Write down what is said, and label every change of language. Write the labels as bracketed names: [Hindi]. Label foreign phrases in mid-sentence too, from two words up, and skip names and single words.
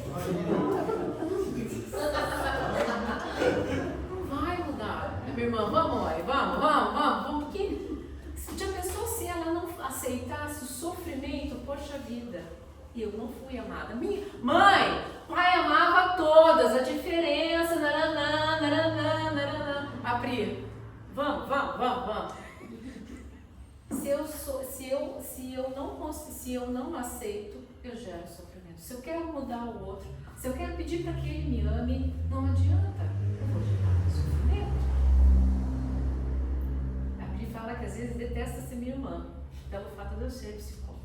[Portuguese] Não vai mudar. Minha irmã: vamos, mãe, vamos, porque já pensou se ela não aceitasse o sofrimento? Poxa vida, eu não fui amada. Minha mãe, pai amava todas, a diferença, naranã, naranã, naranã. A Pri: vamos. Se eu não aceito, eu gero sofrimento. Se eu quero mudar o outro, se eu quero pedir para que ele me ame, não adianta, eu vou gerar sofrimento. A Pri fala que às vezes detesta ser minha irmã, pelo fato de eu ser psicóloga.